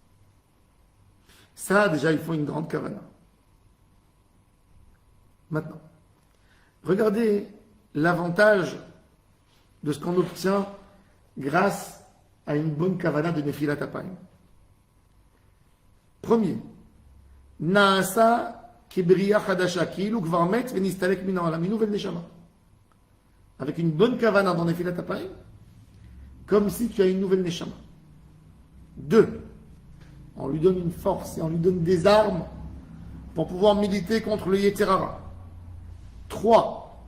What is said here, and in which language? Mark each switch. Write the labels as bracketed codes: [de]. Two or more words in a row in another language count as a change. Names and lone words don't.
[fr] Ça, déjà, il faut une grande kavana. Maintenant, regardez l'avantage de ce qu'on obtient grâce à une bonne kavana de [he] נפילת אפיים. [fr] Premier, [he] נעשה כבריה חדשה כאילו כבר מת ונסתלק מן העולם, [fr] une nouvelle neshama. Avec une bonne kavana dans [he] נפילת אפיים, [fr] comme si tu as une nouvelle neshama. Deux, on lui donne une force et on lui donne des armes pour pouvoir militer contre le [he] יצר הרע. [fr] 3.